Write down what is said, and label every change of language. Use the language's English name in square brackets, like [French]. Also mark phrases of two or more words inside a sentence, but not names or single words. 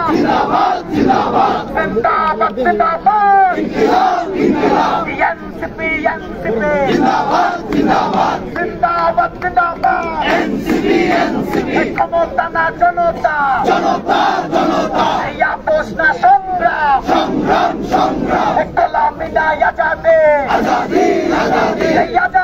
[Bangla] জিন্দাবাদ, জিন্দাবাদ, জিন্দাবাদ, জিন্দাবাদ, ইনকিলাব, ইনকিলাব, NCP, NCP, জিন্দাবাদ, জিন্দাবাদ, জিন্দাবাদ, জিন্দাবাদ, NCP, NCP, ক্ষমতা না জনতা, জনতা, জনতা, এই আপোষ না সংগ্রাম, সংগ্রাম, সংগ্রাম, গোলামি না আজাদি, আজাদি, আজাদি।